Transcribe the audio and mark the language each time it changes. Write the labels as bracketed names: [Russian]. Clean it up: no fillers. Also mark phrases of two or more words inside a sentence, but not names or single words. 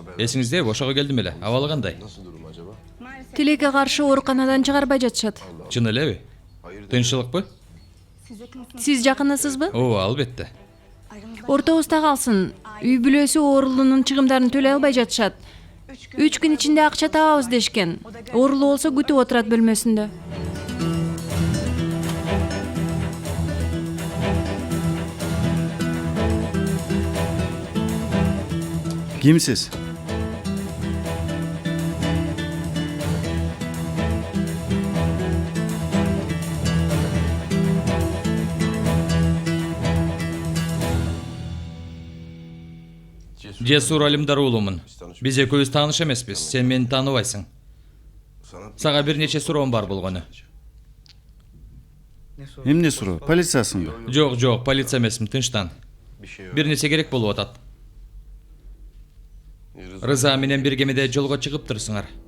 [Kyrgyz] Эсиңиздеби, ошого келдим эле. Абалы кандай? Тилекке каршы ооруканадан чыгарбай жатышат. Чын элеби? Тынччылыкпы? Сиз жакынысызбы? Ооба, албетте. Ортобузда калсын. Үй бүлөсү оорулуунун чыгымдарын төлөй албай жатышат. [Turkish] 3 gün içinde [Kyrgyz] акча табабыз дешкен. Оорулуу болсо күтүп отурат бөлмөсүндө. [Turkish] Kimsiz? [Kyrgyz] Cesur Alimdar уулумун. Биз экөөбүз тааныш эмеспиз. Сен мени тааныбайсың. Сага бир нече суроом бар болгону. Эмне суроо? Полициясыңбы? Жок, полиция эмесмин, тынчтан. Бир нерсе керек болуп атат. Рыза менен бир кемеде жолго чыгыптырсыңар.